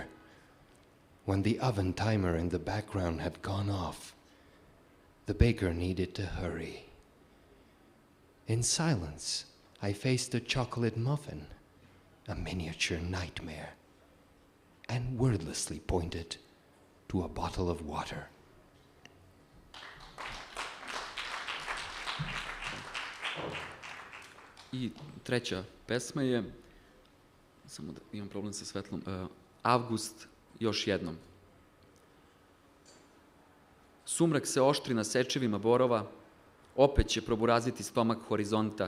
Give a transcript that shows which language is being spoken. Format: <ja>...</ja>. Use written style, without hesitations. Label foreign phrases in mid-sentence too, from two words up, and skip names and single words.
<en>When the oven timer in the background had gone off, the baker needed to hurry. In silence, I faced a chocolate muffin, a miniature nightmare, and wordlessly pointed to a bottle of water.</en> <sr>I treća pesma je, samo da imam problem sa svetlom, Avgust još jednom. Sumrak se oštri na sečevima borova, opet će proburaziti stomak horizonta.</sr>